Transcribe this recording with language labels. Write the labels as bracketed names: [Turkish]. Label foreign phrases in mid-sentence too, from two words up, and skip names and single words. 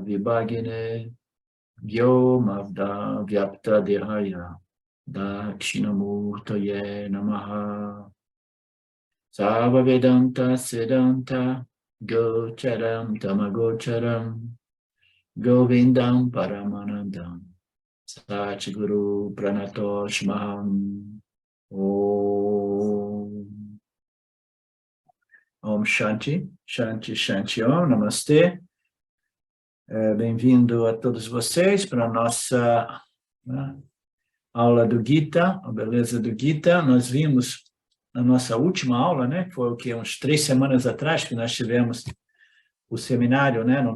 [Sanskrit] विभागिने व्योमवद् व्याप्त देहाय दक्षिणामूर्तये नमः सर्व वेदान्त सिद्धान्त गोचरं तमगोचरं गोविन्दं परमानन्दं सद्गुरु प्रणतोऽस्म्यहम् ॐ शान्ति, शान्ति, शान्ति ॐ, [Portuguese] Namastê. Bem-vindo a todos vocês para a nossa aula do Gita, a beleza do Gita. Nós vimos na nossa última aula, né, foi o que, uns 3 semanas atrás, que nós tivemos o seminário, né, no